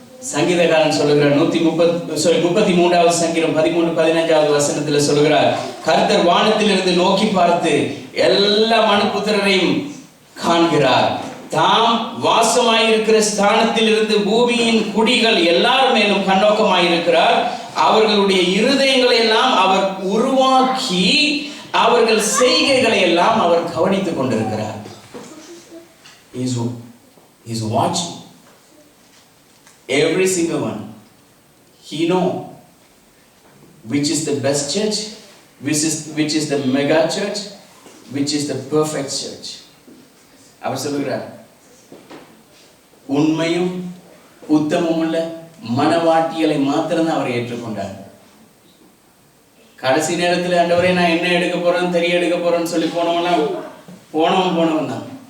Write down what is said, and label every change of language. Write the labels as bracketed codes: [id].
[ta] சங்கீதக்காரன் சொல்லுகிறார், 33வது சங்கீதம் 13-15வது வசனத்துல சொல்லுகிறார், கர்த்தர் வானத்திலிருந்து நோக்கி பார்த்து எல்லா மனுபுத்திரரையும் காண்கிறார். தாம் வாசமாயிருக்கிற ஸ்தானத்தில் இருந்து பூமியின் குடிகள் எல்லார் மேலும் கண்ணோக்கமாயிருக்கிறார். அவர்களுடைய இருதயங்களை எல்லாம் அவர் உருவாக்கி அவர்கள் செய்கைகளை எல்லாம் அவர் கவனித்துக் கொண்டிருக்கிறார். [en] He is watching every single one. He know which is the best church, which is the mega church, which is the perfect church. [ta] அவர் சொல்லுகிறார், உண்மையும் உத்தமும் உள்ள மனவாட்டியலை மாத்திரம் அவர் ஏற்றுக்கொண்டார். கடைசி நேரத்தில் ஆண்டவரே நான் என்ன எடுக்க போறேன், தெரிய எடுக்க போறேன்னு சொல்லி போனவன் தான்.